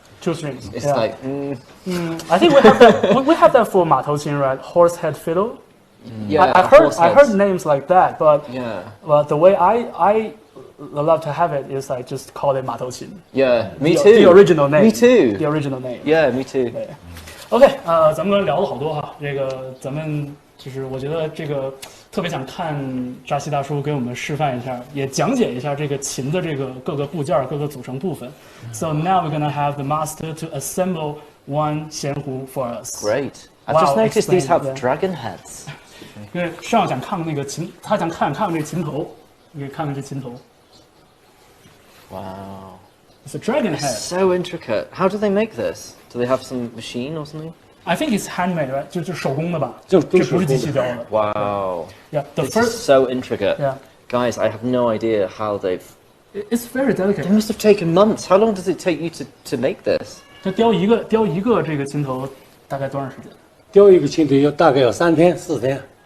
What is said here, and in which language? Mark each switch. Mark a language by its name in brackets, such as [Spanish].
[English] 2 strings. It's like. I think we have that. We have that for 马头琴, right? Horsehead fiddle. Yeah. I heard names like that, but the way I love to have it is I just call it 马头琴. Yeah, me too. The original name. Me too. The original name. Yeah, me too. [Chinese] OK， 咱们刚才聊了好多哈，这个咱们就是我觉得这个特别想看扎西大叔给我们示范一下，也讲解一下这个琴的这个各个部件、各个组成部分。 [English] So now we're gonna have the master to assemble one 弦胡 for us. Great. I've just noticed these have dragon heads. [Chinese] 因为上想看看那个琴，他想看这个琴头，你可以看看这琴头。 [English] Wow. It's a dragon head. So intricate. How do they make this? Do they have some machine or something? I think it's handmade, right? [Chinese] 就手工的吧？这不是机器雕的。 [English] Wow. Yeah, the it's first. So intricate. Yeah. Guys, I have no idea how they've. It's very delicate. It must have taken months. How long does it take you to make this? [Chinese] 这雕一个这个琴头大概多长时间？雕一个琴头大概要3天4天。